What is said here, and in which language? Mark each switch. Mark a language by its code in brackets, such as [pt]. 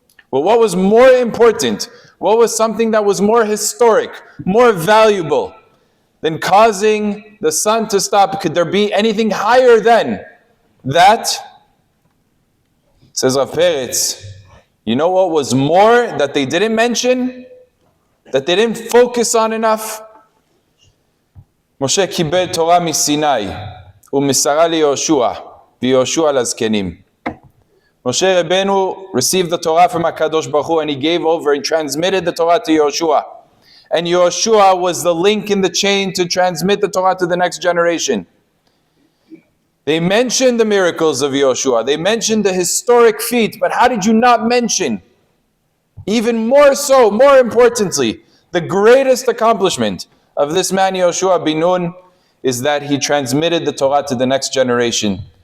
[en] Well, what was more important? What was something that was more historic, more valuable than causing the sun to stop? Could there be anything higher than that? Says Rav Peretz, you know what was more that they didn't mention? That they didn't focus on enough? [he] Moshe קיבל תורה מסיני ומסרה ליהושע ויהושע לזקנים. [en] Moshe Rabbeinu received the Torah from HaKadosh Baruch Hu and he gave over and transmitted the Torah to Yehoshua. And Yehoshua was the link in the chain to transmit the Torah to the next generation. They mentioned the miracles of Yehoshua. They mentioned the historic feat, but how did you not mention, even more so, more importantly, the greatest accomplishment of this man Yehoshua bin Nun is that he transmitted the Torah to the next generation.